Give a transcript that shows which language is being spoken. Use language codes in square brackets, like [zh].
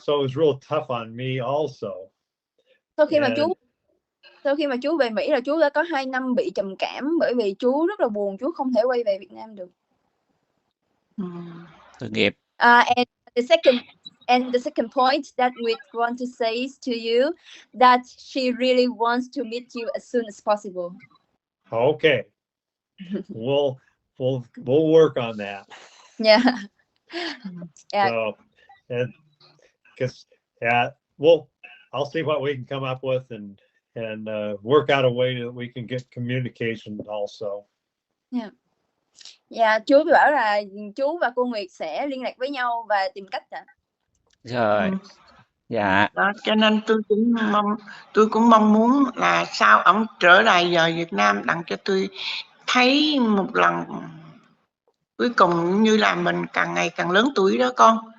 [en] So it was real tough on me also. [vi] Sau khi mà chú về Mỹ là chú đã có 2 năm bị trầm cảm, bởi vì chú rất là buồn, chú không thể quay về Việt Nam được. Tội nghiệp. [en] And the second point that we want to say to you, that she really wants to meet you as soon as possible. Okay. We'll work on that. Yeah. Yeah. So, and because I'll see what we can come up with and work out a way that we can get communication also. Yeah. [vi] Dạ, chú bảo là chú và cô Nguyệt sẽ liên lạc với nhau và tìm cách ạ. Rồi. Dạ. Đó, cho nên tôi cũng mong muốn là sao ổng trở lại về Việt Nam đặng cho tôi thấy một lần cuối cùng, như là mình càng ngày càng lớn tuổi đó con.